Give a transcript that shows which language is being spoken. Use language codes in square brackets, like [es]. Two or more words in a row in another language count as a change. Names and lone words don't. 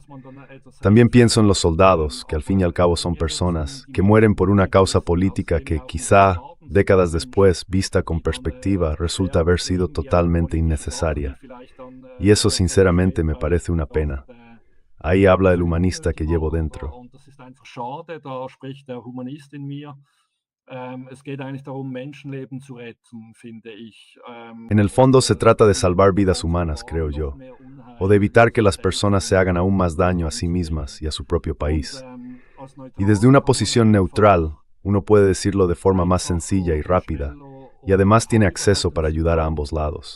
[es] También pienso en los soldados, que al fin y al cabo son personas, que mueren por una causa política que quizá, décadas después, vista con perspectiva, resulta haber sido totalmente innecesaria. Y eso sinceramente me parece una pena. Ahí habla el humanista que llevo dentro. [de] Und das ist einfach schade, da spricht der Humanist in mir. Es geht eigentlich darum, Menschenleben zu retten, finde ich. [es] En el fondo se trata de salvar vidas humanas, creo yo, o de evitar que las personas se hagan aún más daño a sí mismas y a su propio país. Y desde una posición neutral, uno puede decirlo de forma más sencilla y rápida, y además tiene acceso para ayudar a ambos lados.